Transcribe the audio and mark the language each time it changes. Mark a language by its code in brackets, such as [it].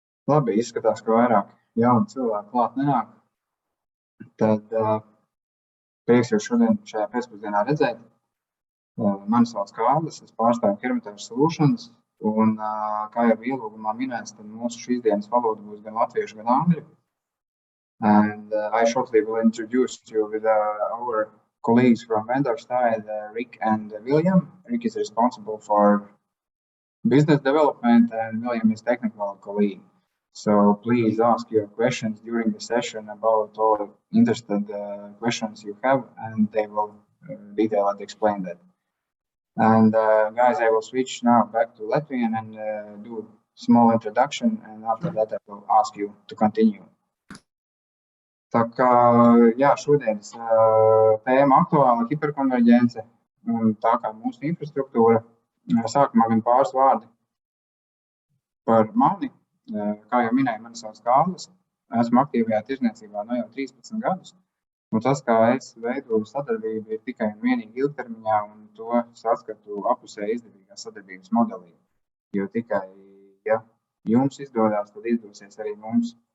[lv] Labi, izskatās, ka vairāk jaunu cilvēku klāt nenāk. Tad prieks jūs šodien šajā pēcpusdienā redzēt. Mani sauc Kāpēc, es pārstāvu HyperConverged Solutions, un kā jau ielūgumā minēts, tad mūsu šīs dienas valoda būs gan latviešu, gan angļu. [en] And I shortly will introduce you with our colleagues from vendor side, Rick and William. Rick is responsible for business development and William is technical colleague. So please ask your questions during the session about all interested questions you have, and they will detail and explain that. And guys, I will switch now back to Latvian and do a small introduction, and after that I will ask you to continue. [lv] Tā kā, jā, šodienas tēma aktuāla hiperkonverģence, un tā kā mūsu infrastruktūra, sākumā gan pāris vārdi par mani. Kā jau minēju, mani sauc Kāpēc, esmu aktīvajā tirdzniecībā jau 13 gadus, un tas, kā es veidoju sadarbību, ir tikai un vienīgi ilgtermiņā, un to saskatu apusē izdevīgā sadarbības modelī, jo tikai, ja jums izdodās, tad izdosies arī mums.